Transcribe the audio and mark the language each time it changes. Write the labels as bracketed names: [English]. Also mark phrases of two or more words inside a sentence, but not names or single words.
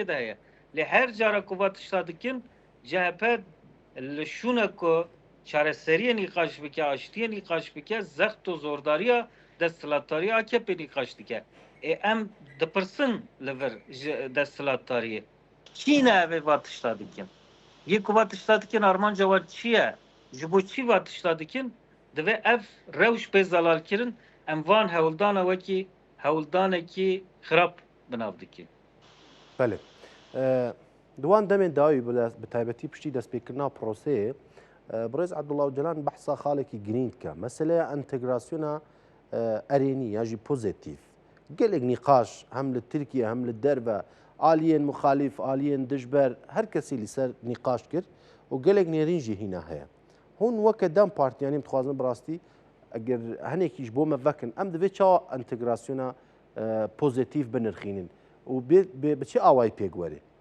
[Kurdish] de heye lê her cara ku va tişta dikin CHP li şûne ku çareseriyê nîqaş bike aştiyê nîqaş bike zext û zordariya desthilatdarî AKP nîqaş dike em dipirsin li vir ji desthilatdariyê kî ne evê va tişta dikin yê ku va tişta dikin armanca wa çi ye ji bo çi va tişta dikin divê ev rewş pê zelalkirin em van hewldana wekî hewldanekî xirab binav dikin بله دوان دەمێن داوی بە تایبەتی پشتی دەستپێکردنا پرۆسەیە بڕێز عەبدوڵڵا جەلان بەحسا خاڵێکی گرنگ کە مەسەلەیە ئەنتەگراسیۆنا ئەرێنی یاژی پۆزیتیڤ gelek nîqaş hem li Tirkiye hem li derve aliyên muxalîf aliyên dijber her kesî li ser nîqaş kir û gelek nêrîn jî hîna heye hûn weke dem partiyanî dixwazin bi rastî eger hinekî ji bo me vekin em divê çawa entegrasyona pozitîv binirxînin û bi çi awayî pêk were